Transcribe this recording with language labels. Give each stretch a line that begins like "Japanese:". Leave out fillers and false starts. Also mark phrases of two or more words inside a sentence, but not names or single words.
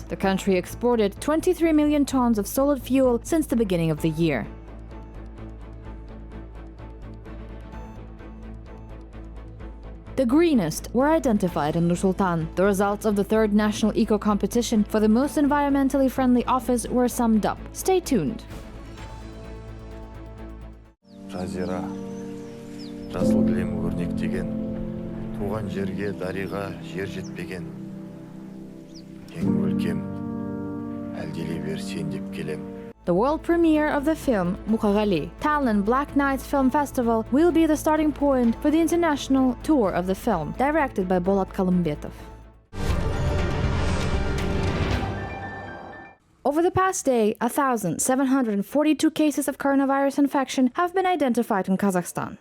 English: The country exported 23 million tons of solid fuel since the beginning of the year. The greenest were identified in Nur-Sultan. The results of the third national eco-competition for the most environmentally friendly office were summed up. Stay tuned.
Kazakh: Жазира, жасыл кілем өрнектеген, туған жерге дариға жер жетпеген. Ең өлкем, әлделей бер сен деп келем.
English: The world premiere of the film Mukagali, Tallinn Black Nights Film Festival, will be the starting point for the international tour of the film, directed by Bolat Kalumbetov. Over the past day, 1,742 cases of coronavirus infection have been identified in Kazakhstan.